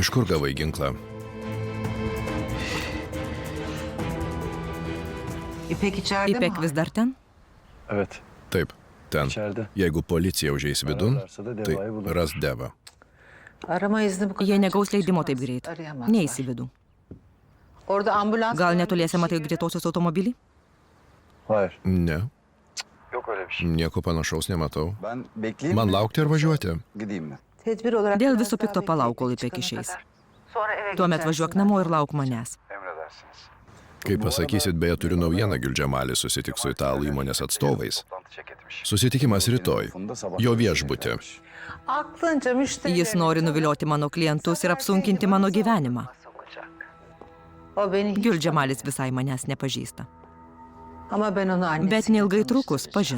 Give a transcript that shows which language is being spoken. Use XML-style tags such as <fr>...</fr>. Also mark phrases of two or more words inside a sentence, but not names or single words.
<lt>Iš kur gavai ginklą?</lt> <tr>İpek içeride mi?</tr> <lt>İpek vis dar ten?</lt> <tr>Evet,</tr> <lt>Taip, ten.</lt> <tr>içeride.</tr> <lt>Jeigu policija užeis vidun,</lt> <tr>Ararlarsa da</tr> <lt>tai</lt> <tr>Deva'yı bulurlar.</tr> <lt>ras Devą.</lt> <tr>Arama izni bu kadar.</tr> <lt>Jie negaus</lt> <tr>çıksa</tr> <lt>leidimo taip</lt> <tr>basit</tr> <lt>greit.</lt> <tr>arayamazlar.</tr> <lt>Neįs į vidų.</lt> <tr>Orada ambulans...</tr> <lt>Gal netoliese matai greitosios automobilį?</lt> <tr>Hayır,</tr> <lt>Ne,</lt> <tr>yok öyle bir şey.</tr> <lt>nieko panašaus nematau.</lt> <tr>Ben bekleyeyim</tr> <lt>Man</lt> <tr>mi?</tr> <lt>laukti ar važiuoti?</lt> <tr>Gideyim mi? Tedbir olarak</tr> <lt>Dėl</lt> <tr>biraz</tr> <lt>viso</lt> <tr>daha</tr> <lt>pikto</lt> <tr>bekleyin,</tr> <lt>palauk, kol İpek</lt> <tr>İpek çıkana</tr> <lt>išeis.</lt> <tr>kadar. Sonra eve</tr> <lt>Tuomet</lt> <tr>geçersin</tr> <lt>važiuok namo ir lauk manęs.</lt> <tr>Emredersiniz.</tr> <lt>Kai pasakysit, beje, turiu naujieną, Gildžemalis susitiks su italų įmonės atstovais.</lt> <tr>Toplantı çek etmiş.</tr> <lt>Susitikimas rytoj. Jo viešbutį.</lt> <tr>Aklınca müşterilerini</tr> <lt>Jis nori nuvilioti mano klientus ir apsunkinti mano gyvenimą.</lt> <tr>sokacak. O beni hiç</tr> <lt>Gildžemalis visai manęs nepažįsta.</lt> <tr>Ama ben onu annesiyle</tr> <lt>Bet neilgai trukus</lt> <tr>tanıştıracağım.</tr>